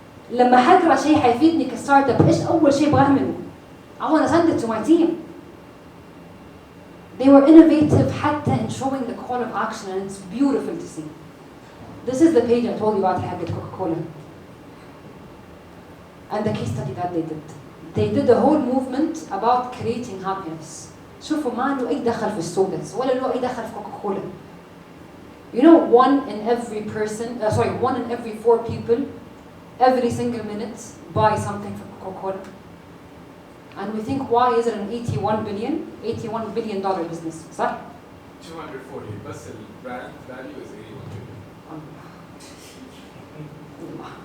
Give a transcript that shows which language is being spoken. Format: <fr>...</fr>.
<ar>لما حقرا شيء حيفيدني كستارت اب ايش اول شيء بعمله؟ I want to send it to my team.</ar> <en>They were innovative حتى in showing the call of action and it's beautiful to see. This is the page I told you about حقت Coca-Cola. And the case study that they did. They did a whole movement about creating happiness.</en> <ar>شوفوا ما له أي دخل في الستودنتس ولا له أي دخل في كوكاكولا.</ar> <en>You know, one in every 4 people, every single minute, buy something from Coca-Cola. And we think, why is it an $81 billion business?</en> <ar>صح؟</ar> <en>240, بس ال brand value is 81 billion.</en>